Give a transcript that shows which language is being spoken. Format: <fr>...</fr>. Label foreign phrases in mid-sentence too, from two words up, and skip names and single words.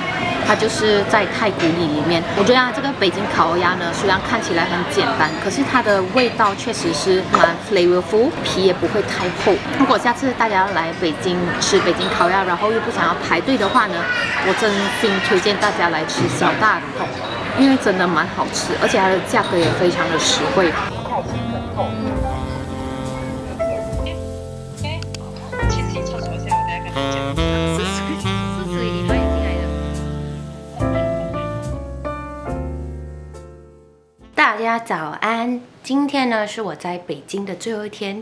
<zh>它就是在太古里裡面。我覺得這個北京烤鴨呢，雖然看起來很簡單，可是它的味道確實是蠻 flavorful， 皮也不會太厚。如果下次大家要來北京吃北京烤鴨，然後又不想要排隊的話呢，我真心推薦大家來吃小大桶，因為真的蠻好吃，而且它的價格也非常的實惠。海鮮很厚。其實你廁所下，我再跟你講。是屬於你買進來的。大家早安，今天呢是我在北京的最後一天。</zh>